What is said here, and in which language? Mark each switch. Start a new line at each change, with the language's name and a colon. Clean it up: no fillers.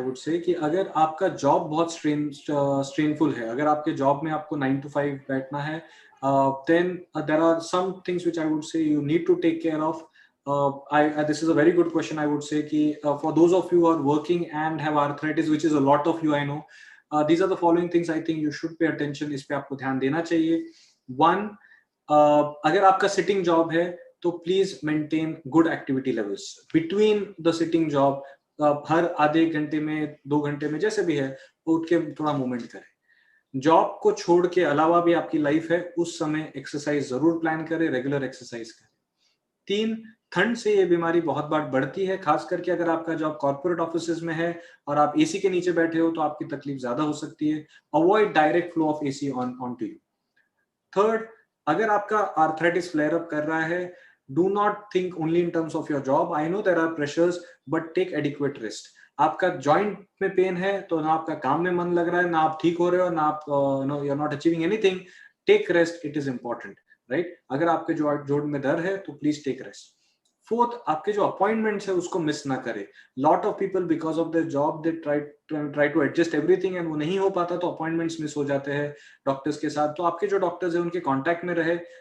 English: I would say
Hindi: कि अगर आपका जॉब बहुत स्ट्रेनफुल है, अगर आपके जॉब में आपको 9 to 5 बैठना है,
English: then there are some things which I would say you need to take care of. This is a very good question. I would say कि for those of you who are working and have arthritis, which is a lot of you I know, these are the following things I think you should pay attention.
Hindi: इस पे आपको ध्यान देना चाहिए. One, अगर आपका sitting job है तो
English: Please maintain good activity levels between the sitting job.
Hindi: हर आधे घंटे में 2 घंटे में जैसे भी है उठ के थोड़ा मूवमेंट करें. जॉब को छोड़ के अलावा भी आपकी लाइफ है, उस समय एक्सरसाइज जरूर प्लान करें, रेगुलर एक्सरसाइज करें. 3, ठंड से ये बीमारी बहुत बार बढ़ती है, खास करके अगर आपका जॉब कॉर्पोरेट ऑफिसेज में है और आप एसी के नीचे बैठे हो तो आपकी तकलीफ ज्यादा हो सकती है.
English: Avoid direct flow of AC on to you. Third,
Hindi: अगर आपका आर्थराइटिस फ्लेयर अप कर रहा है,
English: do not think only in terms of your job. I know there are pressures, but take adequate rest.
Hindi: आपका जॉइंट में pen है तो ना आपका काम में मन लग रहा है, ना आप ठीक हो रहे हो, ना आप
English: No you are not achieving anything. Take rest, it is important, right.
Hindi: अगर आपके जोड़ में दर्द है तो
English: Please take rest.
Hindi: फोर्थ, आपके जो अपॉइंटमेंट्स है उसको मिस ना करें.
English: lot of people because of their job they try to adjust everything
Hindi: and वो नहीं हो पाता तो अपॉइंटमेंट्स मिस हो जाते हैं डॉक्टर्स के साथ. तो आपके जो डॉक्टर्स है उनके कांटेक्ट में रहे.